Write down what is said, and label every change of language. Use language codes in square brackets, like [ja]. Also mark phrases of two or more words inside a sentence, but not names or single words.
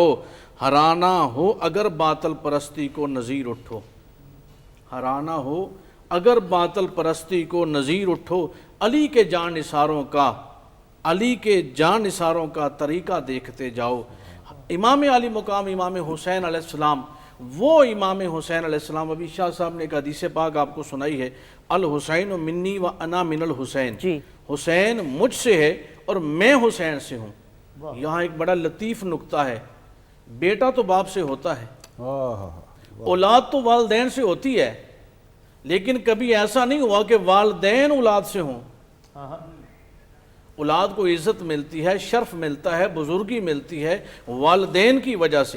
[ur] ہرانا ہو اگر باطل پرستی کو نظیر اٹھو، ہرانا ہو اگر باطل پرستی کو نظیر اٹھو. علی کے جاں نثاروں کا طریقہ دیکھتے جاؤ. امام عالی مقام امام حسین علیہ السلام وہ امام حسین علیہ السلام. ابھی شاہ صاحب نے ایک حدیث پاک آپ کو سنائی ہے, [ar] الحسین منی و انا من الحسین, [ur] جی حسین مجھ سے ہے اور میں حسین سے ہوں. یہاں ایک بڑا لطیف نقطہ ہے, بیٹا تو باپ سے ہوتا ہے, اولاد تو والدین سے ہوتی ہے, لیکن کبھی ایسا نہیں ہوا کہ والدین اولاد سے ہوں. اولاد کو عزت ملتی ہے, شرف ملتا ہے, بزرگی ملتی ہے والدین کی وجہ سے.